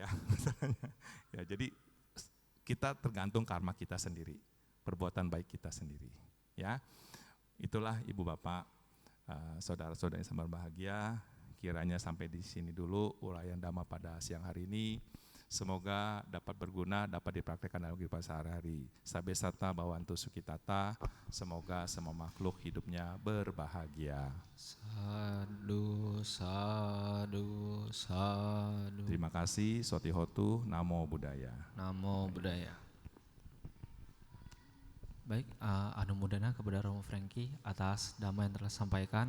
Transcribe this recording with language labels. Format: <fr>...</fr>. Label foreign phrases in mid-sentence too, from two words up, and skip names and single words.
<id>Ya, jadi kita tergantung karma kita sendiri, perbuatan baik kita sendiri. Ya, itulah ibu bapak, saudara-saudara yang berbahagia. Kiranya sampai di sini dulu uraian Dhamma pada siang hari ini. Semoga dapat berguna, dapat dipraktikkan dalam kehidupan sehari-hari.</id> <pi>Sabe sata bawantu sukitata,</pi> <id>semoga semua makhluk hidupnya berbahagia.</id> <pi>Sadu, sadu, sadu.</pi> <id>Terima kasih,</id> <pi>Sotihotu, Namo Buddhaya. Namo Buddhaya.</pi> <id>Baik, anumodana kepada Romo Frankie atas Dhamma yang telah disampaikan.</id>